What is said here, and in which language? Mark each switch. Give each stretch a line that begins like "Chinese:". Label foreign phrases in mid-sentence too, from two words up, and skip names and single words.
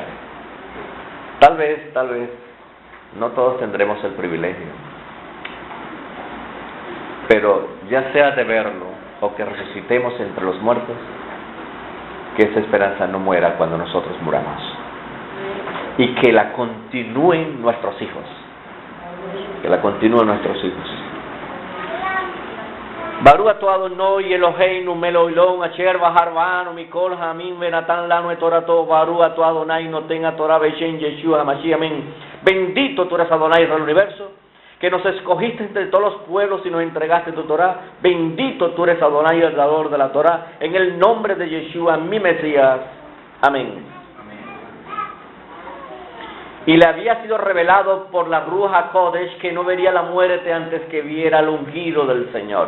Spanish: Tal vez, no todos tendremos el privilegio, pero ya sea de verlo o que resucitemos entre los muertos, que esa esperanza no muera cuando nosotros muramos, y que la continúen nuestros hijos,
Hebrew: ברוך אתה אדוני אלוהינו מלך העולם אשר בחר בנו מכל העמים ונתן לנו את תורתו. ברוך אתה אדוני נותן התורה בשם ישוע המשיח.
Spanish: Amén. Bendito tú eres Adonai del universo, que nos escogiste entre todos los pueblos y nos entregaste tu Torah. Bendito tú eres Adonai, el dador de la Torah, en el nombre de Yeshua, mi Mesías. Amén. Y le había sido revelado por la
Hebrew: רוח הקודש
Spanish: que no vería la muerte antes que viera al ungido del Señor.